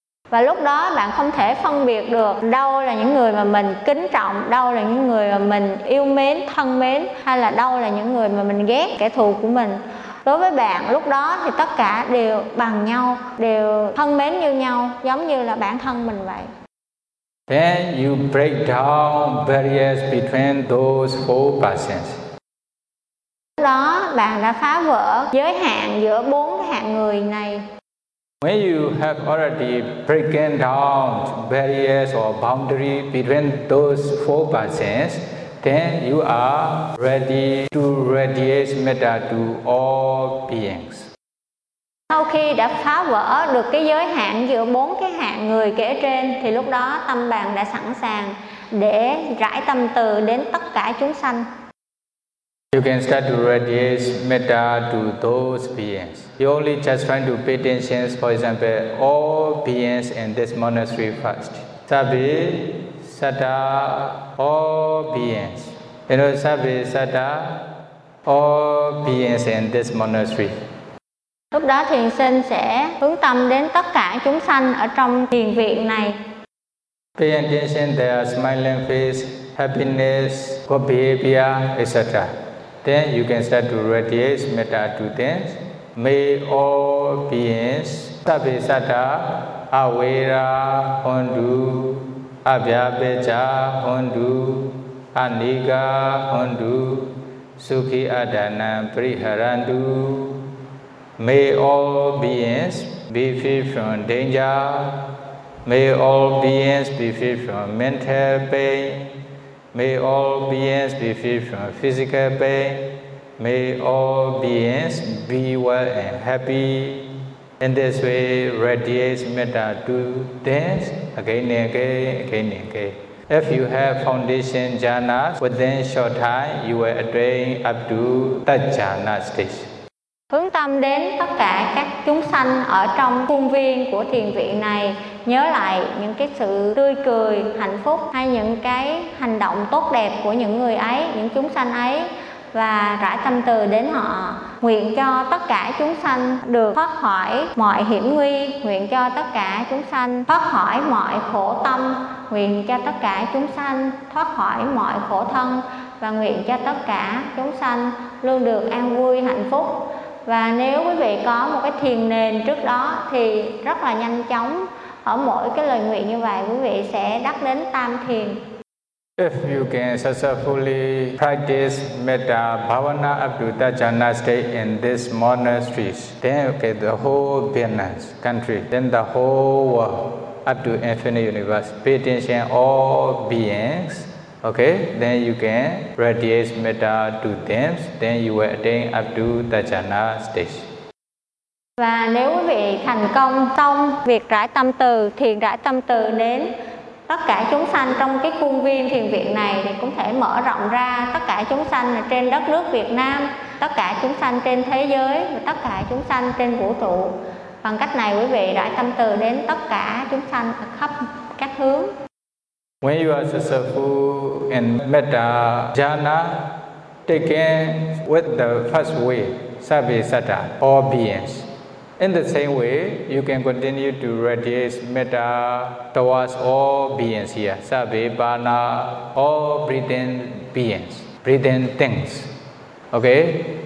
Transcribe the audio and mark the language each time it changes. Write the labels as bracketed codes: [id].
[vi] Và lúc đó bạn không thể phân biệt được đâu là những người mà mình kính trọng, đâu là những người mà mình yêu mến, thân mến, hay là đâu là những người mà mình ghét, kẻ thù của mình. Đối với bạn, lúc đó thì tất cả đều bằng nhau, đều thân mến như nhau, giống như là bản thân mình vậy. [en] Then you break down barriers between those four persons. [vi] Lúc đó bạn đã phá vỡ giới hạn giữa bốn hạng người này. [en] When you have already broken down barriers or boundary between those four persons, then you are ready to radiate metta to all beings. [vi] Sau khi đã phá vỡ được cái giới hạn giữa bốn cái hạng người kể trên, thì lúc đó tâm bạn đã sẵn sàng để rải tâm từ đến tất cả chúng sanh. [en] You can start to radiate metta to those beings. You only just trying to pay attention, for example, all beings in this monastery first. [pi] Sabbe, sadda, [en] all beings. You know, [pi] sabbe, sadda, [en] all beings in this monastery. [vi] Lúc đó thiền sinh sẽ hướng tâm đến tất cả chúng sanh ở trong thiền viện này. [en] Pay attention to their smiling face, happiness, good behavior, etc. Then you can start to radiate metta to them. May all beings, [pi] sabbe sattva, avera, hondu, abhyabeja, hondu, aniga, hondu, sukhi adana, priharandu. [en] May all beings be free from danger. May all beings be free from mental pain. May all beings be free from physical pain. May all beings be well and happy. In this way, radiate metta to things again and again, again and again. If you have foundation jhanas, within short time, you will attain up to the jhana stage. [vi] Hướng tâm đến tất cả các chúng sanh ở trong khuôn viên của thiền viện này, nhớ lại những cái sự tươi cười, hạnh phúc hay những cái hành động tốt đẹp của những người ấy, những chúng sanh ấy và rải tâm từ đến họ. Nguyện cho tất cả chúng sanh được thoát khỏi mọi hiểm nguy, nguyện cho tất cả chúng sanh thoát khỏi mọi khổ tâm, nguyện cho tất cả chúng sanh thoát khỏi mọi khổ thân. và nguyện cho tất cả chúng sanh luôn được an vui hạnh phúc. Và nếu quý vị có một cái thiền nền trước đó thì rất là nhanh chóng, ở mỗi cái lời nguyện như vậy quý vị sẽ đắc đến tam thiền. [en] If you can successfully practice metta bhavana up to dhyana state in this monastery, then okay, the whole Vietnam country, then the whole world, up to infinite universe, pay attention all beings, okay, then you can radiate metta to them, then you will attain up to dhyana state. [vi] Và nếu quý vị thành công xong việc rải tâm từ, thiền rải tâm từ đến tất cả chúng sanh trong cái khuôn viên thiền viện này, thì cũng thể mở rộng ra tất cả chúng sanh trên đất nước Việt Nam, tất cả chúng sanh trên thế giới và tất cả chúng sanh trên vũ trụ. Bằng cách này quý vị rải tâm từ đến tất cả chúng sanh khắp các hướng. [en] When you are successful in metta jhana, taking with the first way, [pi] sabbe satta, [en] all beings, in the same way, you can continue to radiate metta towards all beings here, [pi] sabbe bana, [en] all breathing beings, breathing things. Okay?